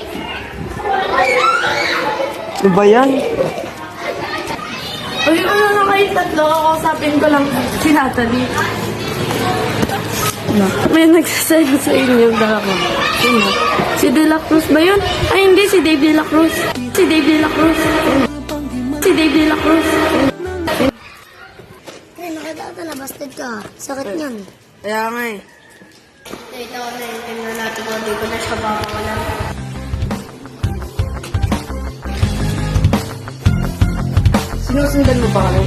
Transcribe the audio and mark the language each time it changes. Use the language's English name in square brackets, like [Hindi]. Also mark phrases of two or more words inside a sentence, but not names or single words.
[Filipino] Ano ba yan? Ay, ano na kayo tatlo? Kakausapin ko lang si Natalie. May nagsasaya sa inyo dalawa. Sino? Si De La Cruz ba yun? Ay, hindi. Si Dave De La Cruz. Si Dave De La Cruz. Si Dave De La Cruz. Ay, nakita na. Bastard ka. Sakit niyan. Kaya nga eh. Ito na yung tingnan natin kung di ko na siya babawalan. Sinusundan mo ba kami?